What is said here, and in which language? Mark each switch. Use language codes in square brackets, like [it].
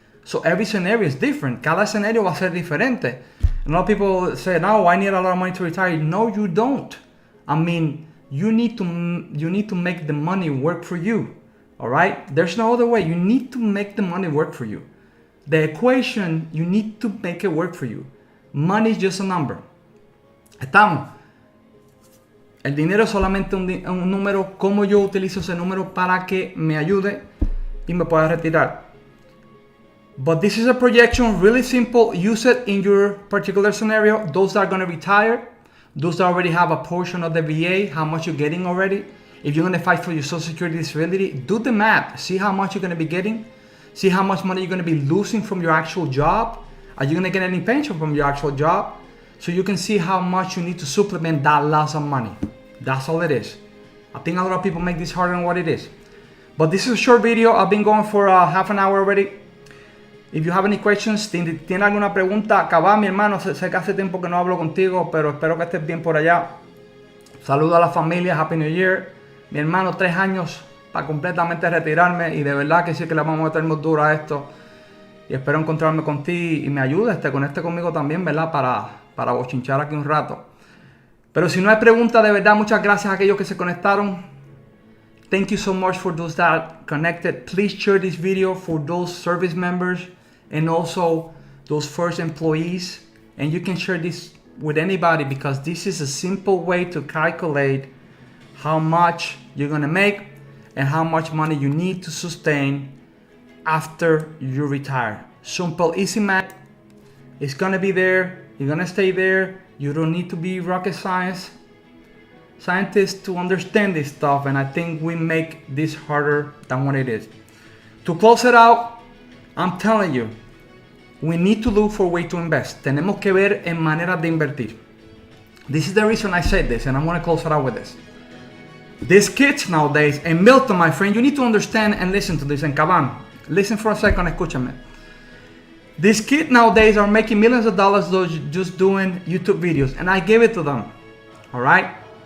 [en] So every scenario is different. [es] Cada escenario va a ser diferente. [en] A lot of people say, no, I need a lot of money to retire. No, you don't. I mean, you need to make the money work for you. All right? There's no other way. You need to make the money work for you. The equation, you need to make it work for you. Money is just a number. [es] Estamos. El dinero es solamente un número. ¿Cómo yo utilizo ese número para que me ayude y me pueda retirar? [en] But this is a projection, really simple. Use it in your particular scenario. Those that are going to retire, those that already have a portion of the VA, how much you're getting already. If you're going to fight for your Social Security disability, do the math. See how much you're going to be getting. See how much money you're going to be losing from your actual job. Are you going to get any pension from your actual job? So you can see how much you need to supplement that loss of money. That's all it is. I think a lot of people make this harder than what it is. But this is a short video. I've been going for half an hour already. If you have any questions, [es] ¿tiene alguna pregunta? Acabá, mi hermano, sé que hace tiempo que no hablo contigo, pero espero que estés bien por allá. Saludo a la familia, [en] Happy New Year. [es] Mi hermano, 3 años para completamente retirarme y de verdad que sí que le vamos a meter muy duro a esto. Y espero encontrarme contigo y me ayudes, te conecte conmigo también, ¿verdad? Para bochinchar aquí un rato. Pero si no hay pregunta, de verdad, muchas gracias a aquellos que se conectaron. [en] Thank you so much for those that connected. Please share this video for those service members and also those FERS employees. And you can share this with anybody because this is a simple way to calculate how much you're going to make and how much money you need to sustain after you retire. Simple, easy math. It's going to be there. You're going to stay there. You don't need to be rocket scientists to understand this stuff, and I think we make this harder than what it is. To close it out, I'm telling you, we need to look for a way to invest. [es] Tenemos que ver en maneras de invertir. [en] This is the reason I said this, and I'm going to close it out with this. These kids nowadays, and Milton, my friend, you need to understand and listen to this, and Caban, listen for a second, [es] escúchame. [en] These kids nowadays are making millions of dollars just doing YouTube videos, and I give it to them, all right?